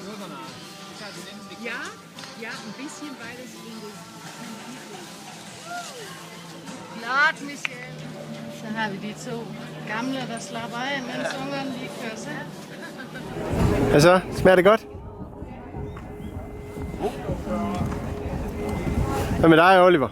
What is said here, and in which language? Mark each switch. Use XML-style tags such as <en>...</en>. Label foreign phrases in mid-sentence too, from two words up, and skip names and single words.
<de>Ja, ja, ein bisschen, weil es in das...</de> <da>Klart, Michelle. Så har vi de to gamle, der slapper af, mens ungerne lige kører sig. Hvad så? Smager det godt? Hvad med dig, Oliver?</da>